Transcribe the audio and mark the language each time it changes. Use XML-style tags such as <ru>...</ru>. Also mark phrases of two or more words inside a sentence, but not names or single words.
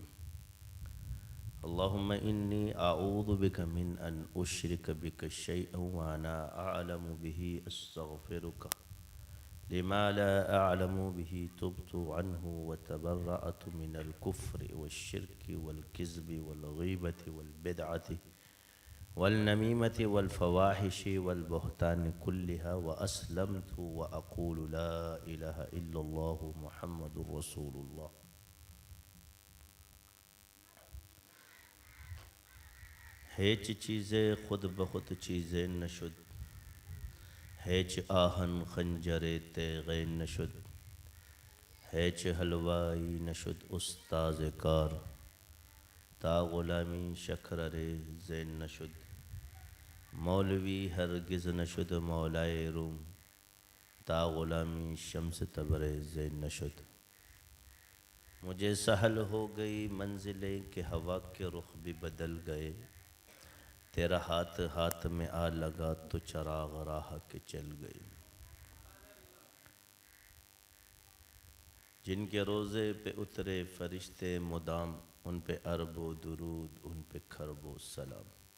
<ar>اللهم إني أعوذ بك من أن أشرك بك شيئا وأنا أعلم به أستغفرك لما لا أعلم به تبت عنه وتبرأت من الكفر والشرك والكذب والغيبة والبدعة والنميمة والفواحش والبهتان كلها وأسلمت وأقول لا إله إلا الله محمد رسول الله.</ar> <fa>هیچ چیزیں خود بخود چیزیں نشد، هیچ آهن خنجر تیغ نشد، هیچ حلوائی نشد استاذ کار، تا غلامی شکرر زین نشد، مولوی ہرگز نشد مولائے روم، تا غلامی شمس تبر زین نشد.</fa> <ur>مجھے سہل ہو گئی منزلیں کہ ہوا کے رخ بھی بدل گئے، تیرا ہاتھ ہاتھ میں آ لگا تو چراغ راہ کے چل گئی. جن کے روزے پہ اترے فرشتے مدام، ان پہ عرب و درود ان پہ کرب و سلام.</ur>